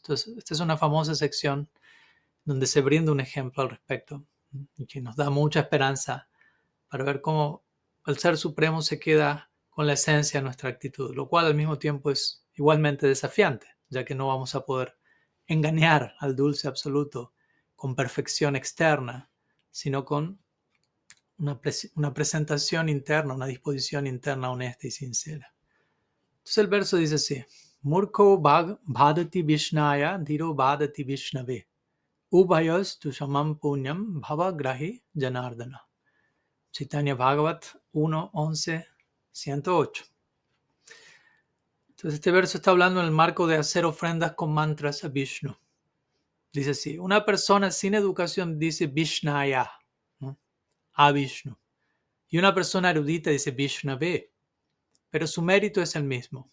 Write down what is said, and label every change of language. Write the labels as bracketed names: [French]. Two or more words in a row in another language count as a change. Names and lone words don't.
[Spanish] Entonces, esta es una famosa sección donde se brinda un ejemplo al respecto y que nos da mucha esperanza para ver cómo el Ser Supremo se queda con la esencia de nuestra actitud, lo cual al mismo tiempo es igualmente desafiante, ya que no vamos a poder engañar al dulce absoluto con perfección externa, sino con una presentación interna, una disposición interna honesta y sincera. Entonces el verso dice así: [Sanskrit] Murko bhadati vishnaya dhiro bhadati vishnave ubhayas tu samam punyam bhavagrahi janardana. [Spanish] Chaitanya Bhagavat 1.11, 108. Entonces este verso está hablando en el marco de hacer ofrendas con mantras a Vishnu. Dice así: una persona sin educación dice Vishnaya, ¿no? A Vishnu. Y una persona erudita dice Vishnave, pero su mérito es el mismo.